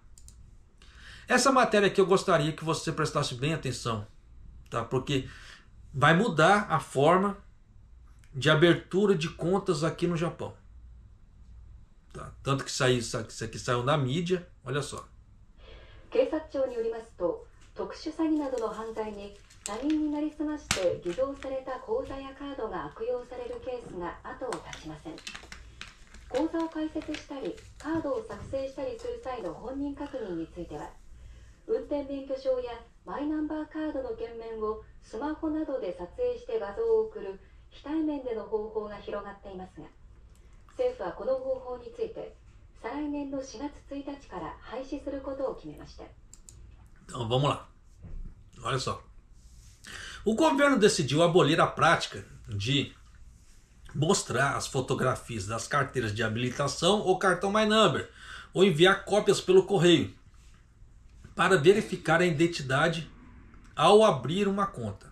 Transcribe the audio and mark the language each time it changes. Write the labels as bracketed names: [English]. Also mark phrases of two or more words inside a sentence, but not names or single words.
[Portuguese] Essa matéria aqui eu gostaria que você prestasse bem atenção, tá? Porque vai mudar a forma de abertura de contas aqui no Japão. Tá? Tanto que isso aqui saiu na mídia, olha só. [Japanese] 警察庁によりますと、特殊詐欺などの犯罪に他人になりすまして偽造された口座やカードが悪用されるケースが後を絶ちません。口座を開設したり、カードを作成したりする際の本人確認については、運転免許証やマイナンバーカードの券面をスマホなどで撮影して画像を送る非対面での方法が広がっていますが、政府はこの方法について再来年の4月1日から廃止することを決めました。 [Portuguese] Então vamos lá. Olha só. O governo decidiu abolir a prática de mostrar as fotografias das carteiras de habilitação ou cartão My Number, ou enviar cópias pelo correio, para verificar a identidade ao abrir uma conta.